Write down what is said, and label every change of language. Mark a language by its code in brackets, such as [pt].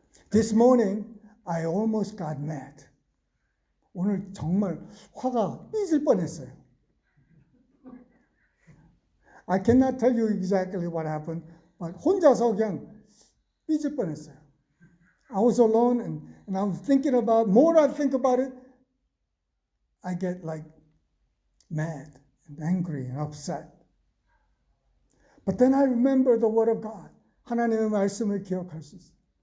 [en] This morning, I almost got mad. [ko] 오늘 정말 화가 삐질 뻔했어요. [en] I cannot tell you exactly what happened, but [ko] 혼자서 그냥 삐질 뻔했어요. [en] I was alone and I was thinking about, more I think about it, I get like mad and angry and upset. But then I remember the word of God. [ko] 하나님의 말씀을 기억할 수 있어요.